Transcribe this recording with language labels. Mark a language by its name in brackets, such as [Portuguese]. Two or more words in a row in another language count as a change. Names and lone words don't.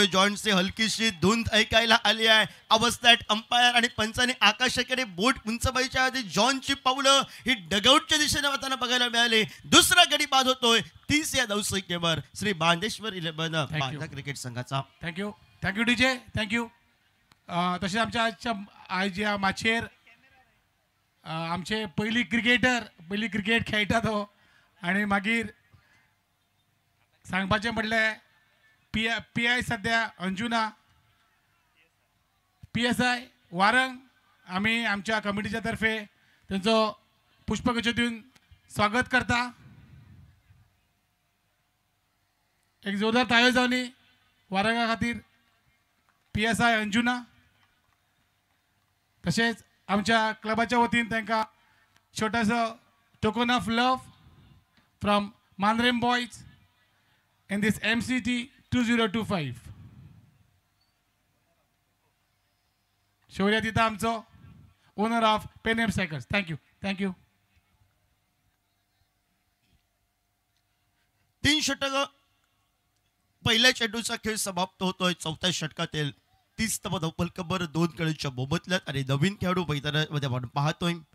[Marathi] जॉनची हलकीशी धुंद ऐकायला आली आहे. अवस्थेत अंपायर आणि पंचाने आकाशाकडे बोट उंचवायच्या आधी जॉनची पावलं ही डगआउटच्या दिशेने वाहताना बघायला मिळाली. दुसरा गडी बाद होतोय 30 या धावसंख्येवर श्री बांदेश्वर 11 बांदा क्रिकेट संघाचा. [English] Thank you DJ thank you. [Konkani] तसेच आमच्या आज या माचेर आमचे पहिली क्रिकेट खेळटा तो आणि मागीर सांगपाचें म्हणल्यार पी आय सध्या अंजुना PSI वारंग आम्ही आमच्या कमिटीच्या तर्फे त्यांचो पुष्पगुच्छ दिवन स्वागत करता. एक जोरदार ताळयो जावनी वारंगा खातीर PSI अंजुना. तसेच आमच्या क्लबाच्या वतीन तांकां छोटासो [English] token of love from Mandrem Boys in this MCT 2025. [Konkani] शौर्य दिता आमचो [English] owner of Penem Cycles. [Konkani] थँक्यू. [Marathi] 3 षटक पहिल्या चेंडूचा खेळ समाप्त होतोय. 4थ्या षटकातील 30 धावा धावफलकावर 2 गड्यांच्या मोबदल्यात आणि नवीन खेळाडू मैदानामध्ये आपण पाहतोय.